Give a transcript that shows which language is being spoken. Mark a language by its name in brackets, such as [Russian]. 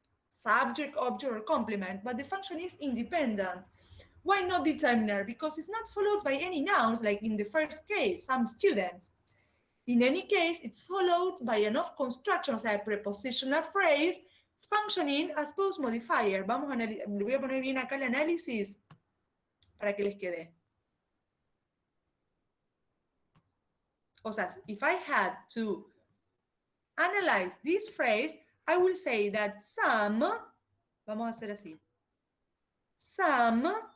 [English] Subject, object, or complement, but the function is independent. Why not determiner? Because it's not followed by any nouns, like in the first case, some students. In any case, it's followed by an of construction, [Spanish] o sea, [English] a prepositional phrase functioning as post modifier. [Spanish] Vamos a le voy a poner bien acá el análisis para que les quede. O sea, [English] if I had to analyze this phrase, I will say that some, [Spanish] vamos a hacer así, [English] some